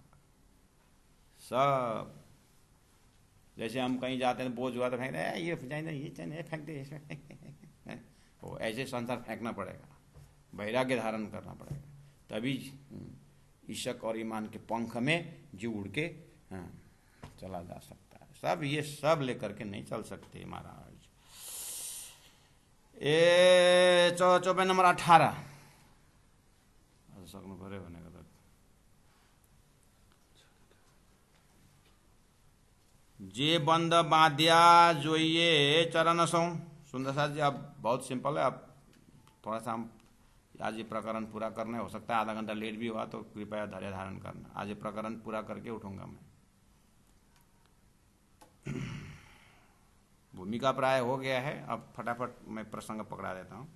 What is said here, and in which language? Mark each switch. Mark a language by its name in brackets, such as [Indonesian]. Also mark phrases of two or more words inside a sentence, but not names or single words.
[Hindi] सब जैसे हम कहीं जाते हैं, बोझ हुआ तो फेंक दे, ये चाहिए फेंक दे, इसमें वो ऐसे संसार फेंकना पड़ेगा, वैराग्य धारण करना पड़ेगा, तभी ईशक और ईमान के पंख में जीव उड़ के चला जा सकता है। सब ये सब लेकर के नहीं चल सकते महाराज। [Nepali] ए चौपे नंबर 18 सक्नु पऱ्यो भनेको त। [Hindi] जे बंद बाध्या जोइए चरण सौ। सुंदर साथ जी, अब बहुत सिंपल है, अब थोड़ा सा हम आज ये प्रकरण पूरा करना है, हो सकता है आधा घंटा लेट भी हुआ तो कृपया धैर्य धारण करना। आज ये प्रकरण पूरा करके उठूंगा मैं। भूमिका प्राय हो गया है, अब फटाफट मैं प्रसंग पकड़ा देता हूं।